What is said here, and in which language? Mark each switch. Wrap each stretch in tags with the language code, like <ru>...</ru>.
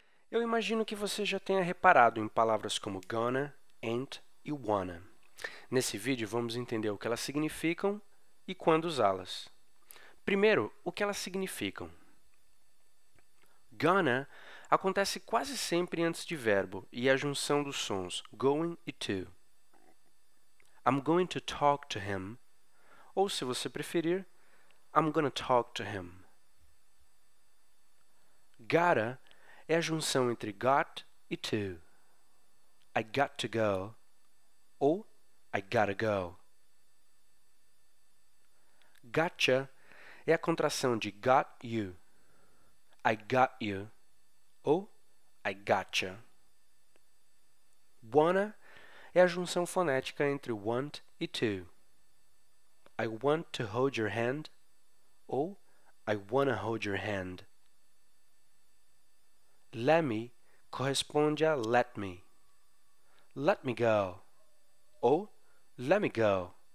<pt>Eu imagino que você já tenha reparado em palavras como gonna, ain't e wanna. Nesse vídeo, vamos entender o que elas significam e quando usá-las. Primeiro, o que elas significam. Gonna acontece quase sempre antes de verbo e é a junção dos sons going e to.</pt> <en>I'm going to talk to him,</en> <pt>ou se você preferir,</pt> <en>I'm gonna talk to him.</en> <pt>Gotta é a junção entre got e to.</pt> <en>I got to go, ou I gotta go. Gotcha</en> <pt>é a contração de</pt> <en>got you. I got you, ou I gotcha.</en> <pt>Wanna é a junção fonética entre want e to.</pt> <en>I want to hold your hand, ou I wanna hold your hand. Let me</en> <pt>corresponde a</pt> <en>let me. Let me go, ou let me go.</en>